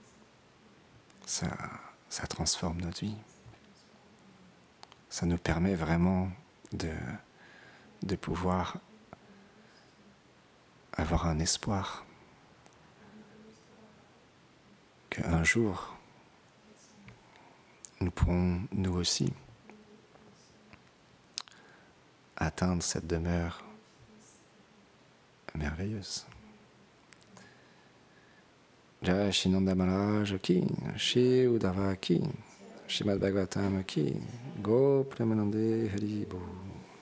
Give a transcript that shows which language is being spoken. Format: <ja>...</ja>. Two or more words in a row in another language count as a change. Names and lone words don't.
<fr>Ça transforme notre vie. Ça nous permet vraiment de pouvoir avoir un espoir qu'un jour, nous pourrons, nous aussi, atteindre cette demeure merveilleuse.</fr> <hi>जय श्री नन्द महाराज की, श्री उद्धव की, श्रीमद् भागवतम् की, गो प्रेमानन्दे हरि बो.</hi>